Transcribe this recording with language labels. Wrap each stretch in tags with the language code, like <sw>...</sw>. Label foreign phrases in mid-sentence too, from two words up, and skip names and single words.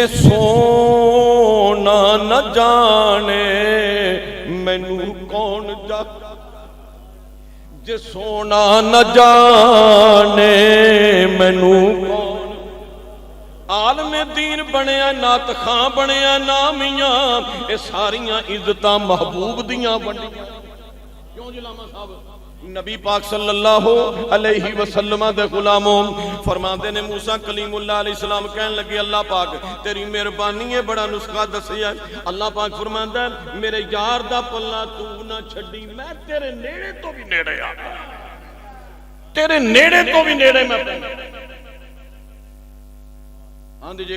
<pa>ਸੋਹਣਾ ਨਾ ਜਾਣੇ ਮੈਨੂੰ ਕੌਣ ਜਾ ਜੇ ਸੋਹਣਾ ਨਾ ਜਾਣੇ ਮੈਨੂੰ ਕੌਣ ਆਲਮੇ ਦੀਨ ਬਣਿਆ ਨਾਤ ਖ਼ਾਂ ਬਣਿਆ ਨਾਮੀਆਂ ਏ ਸਾਰੀਆਂ ਇੱਜ਼ਤਾਂ ਮਹਿਬੂਬ ਦੀਆਂ ਬਣੀਆਂ ਕਿਉਂ ਜੀ ਲਾਮਾ ਸਾਹਬ? नबी पाक</pa> <ar>صلى الله عليه وسلم</ar> <pa>ਦੇ ਗ਼ੁਲਾਮੋ ਫ਼ਰਮਾਂਦੇ ਨੇ ਮੂਸਾ ਕਲੀਮੁੱਲਾਹ ਅਲੈਹਿੱਸਲਾਮ ਕਹਿਣ ਲੱਗੇ ਅੱਲਾਹ ਪਾਕ ਤੇਰੀ ਮਿਹਰਬਾਨੀ ਹੈ ਬੜਾ ਨੁਸਖ਼ਾ ਦੱਸਿਆ। ਅੱਲਾਹ ਪਾਕ ਫ਼ਰਮਾਂਦਾ ਹੈ ਮੇਰੇ ਯਾਰ ਦਾ ਪੱਲਾ ਤੂੰ ਨਾ ਛੱਡੀਂ ਮੈਂ ਤੇਰੇ ਨੇੜੇ ਤੋਂ ਭੀ ਨੇੜੇ ਆ ਗਿਆ, ਤੇਰੇ ਨੇੜੇ ਤੋਂ ਭੀ ਨੇੜੇ ਮੈਂ ਆਂਦੀ ਜੀ।</pa>